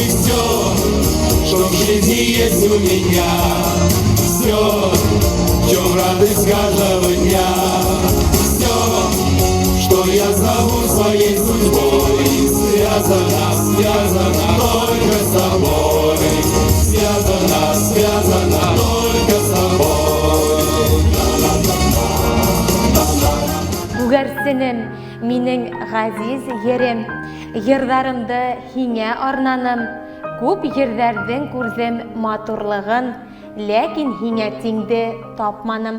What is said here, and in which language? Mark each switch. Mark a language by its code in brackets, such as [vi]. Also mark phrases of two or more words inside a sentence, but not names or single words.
[ru] Все, что в жизни есть у меня, все, в чем радость каждого дня, все, что я зову своей судьбой, связано только с тобой, связано только с тобой. [ba] Бүгәрсенем, минең газиз ерем, йырларымды һиңә арнаным. Күп йырҙарҙың күрҙем матурлығын, ләкин һиңә тиңде тапманым.